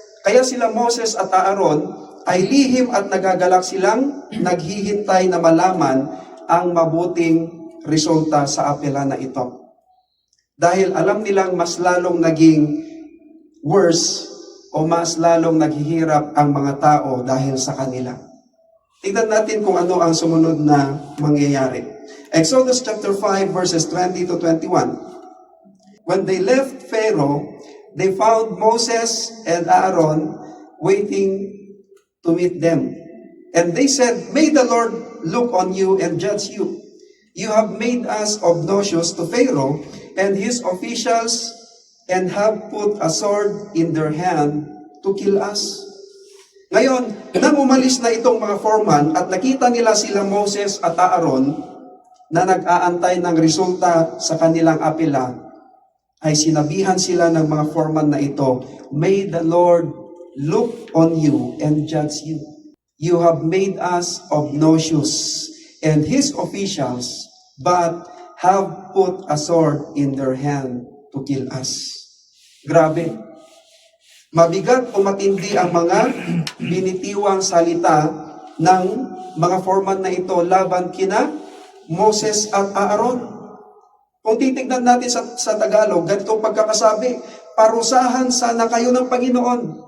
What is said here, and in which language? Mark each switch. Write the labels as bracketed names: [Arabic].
[Filipino] Kaya sila Moses at Aaron ay lihim at nagagalak silang naghihintay na malaman ang mabuting resulta sa apela na ito. Dahil alam nilang mas lalong naging worse o mas lalong naghihirap ang mga tao dahil sa kanila. Tignan natin kung ano ang sumunod na mangyayari. [English] Exodus chapter 5 verses 20 to 21. When they left Pharaoh, they found Moses and Aaron waiting to meet them. And they said, May the Lord look on you and judge you. You have made us obnoxious to Pharaoh and his officials and have put a sword in their hand to kill us. [Filipino] Ngayon, nang umalis na itong mga foreman at nakita nila sila Moses at Aaron na nag-aantay ng resulta sa kanilang apela, ay sinabihan sila ng mga foreman na ito, [English] May the Lord look on you and judge you. You have made us obnoxious and his officials, but have put a sword in their hand to kill us. [Filipino] Grabe. Mabigat o matindi ang mga binitiwang salita ng mga foreman na ito laban kina Moses at Aaron. Kung titignan natin sa Tagalog, ganitong pagkakasabi, parusahan sana kayo ng Panginoon.